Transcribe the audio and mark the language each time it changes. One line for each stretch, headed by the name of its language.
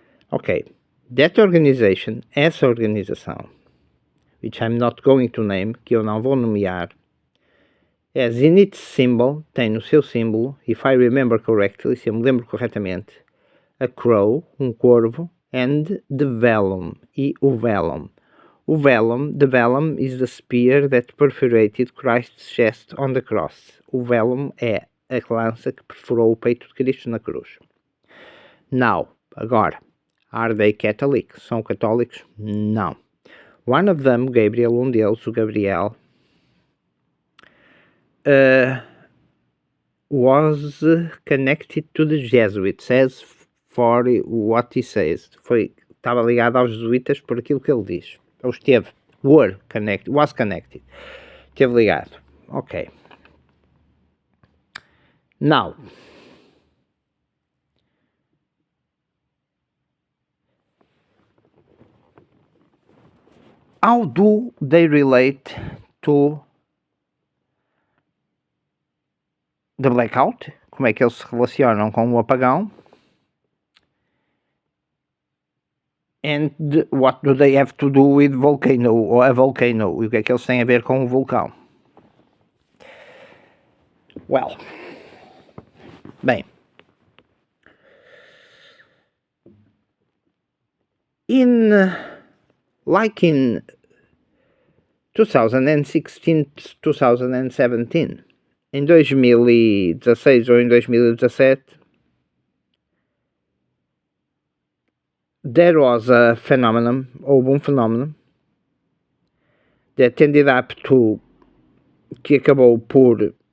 English: Ok, that organization,
Portuguese: essa organização,
English: which I'm not going to name,
Portuguese: que eu não vou nomear,
English: as in its symbol,
Portuguese: tem no seu símbolo,
English: if I remember correctly,
Portuguese: se eu me lembro corretamente,
English: a crow, corvo, and the vellum,
Portuguese: e o vellum.
English: The vellum is the spear that perforated Christ's chest on the cross.
Portuguese: O vellum é a lança que perfurou o peito de Cristo na cruz.
English: Now, agora, are they Catholic?
Portuguese: São católicos? Não.
English: One of them, Gabriel,
Portuguese: deles, o Gabriel,
English: was connected to the Jesuits, as for what he says.
Portuguese: Estava ligado aos jesuítas por aquilo que ele diz. Ou esteve,
English: was connected.
Portuguese: Esteve ligado. Ok.
English: Now, how do they relate to the blackout?
Portuguese: Como é que eles se relacionam com o apagão?
English: And what do they have to do with volcano,
Portuguese: ou a volcano? E o que é que eles têm a ver com o vulcão? Well, bem, in 2016, 2017, em 2016 ou em 2017,
English: there was a phenomenon,
Portuguese: houve um fenómeno,
English: that ended up to,
Portuguese: que acabou por